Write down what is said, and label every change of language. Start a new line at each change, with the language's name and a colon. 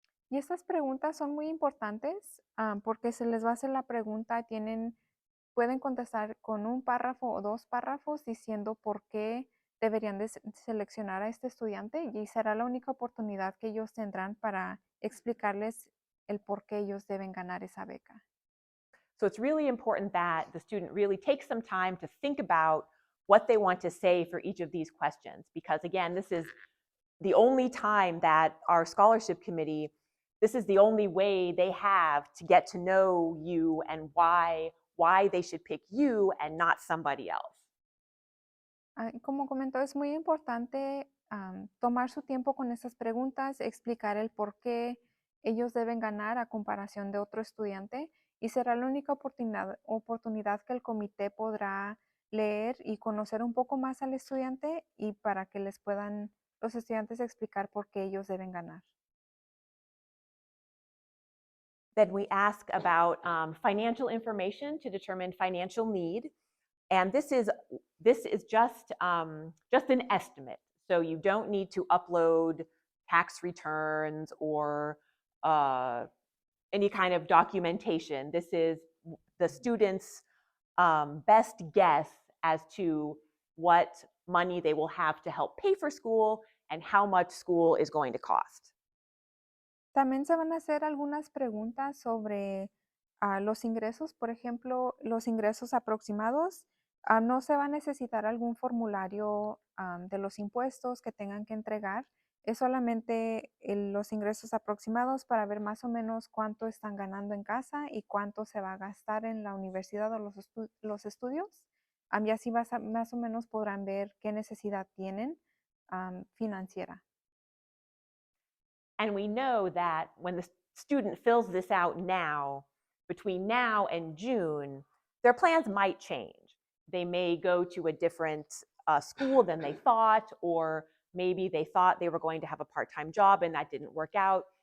Spanish: Y estas preguntas son muy importantes porque se les va a hacer la pregunta, pueden contestar con un párrafo o dos párrafos diciendo por qué deberían de seleccionar a este estudiante y será la única oportunidad que ellos tendrán para explicarles el por qué ellos deben ganar esa beca.
English: So it's really important that the student really takes some time to think about what they want to say for each of these questions, because again, this is the only time that our scholarship committee, this is the only way they have to get to know you and why they should pick you and not somebody else.
Spanish: Como comentó, es muy importante tomar su tiempo con estas preguntas, explicar el por qué ellos deben ganar a comparación de otro estudiante y será la única oportunidad que el comité podrá leer y conocer un poco más al estudiante y para que les puedan los estudiantes explicar por qué ellos deben ganar.
English: Then we ask about financial information to determine financial need. And this is just an estimate. So you don't need to upload tax returns or any kind of documentation. This is the student's best guess as to what money they will have to help pay for school and how much school is going to cost.
Spanish: También se van a hacer algunas preguntas sobre los ingresos, por ejemplo, los ingresos aproximados. No se va a necesitar algún formulario de los impuestos que tengan que entregar. Es solamente los ingresos aproximados para ver más o menos cuánto están ganando en casa y cuánto se va a gastar en la universidad o los estudios. Y así más o menos podrán ver qué necesidad tienen financiera.
English: And we know that when the student fills this out now, between now and June, their plans might change. They may go to a different school than they thought, or maybe they thought they were going to have a part-time job and that didn't work out.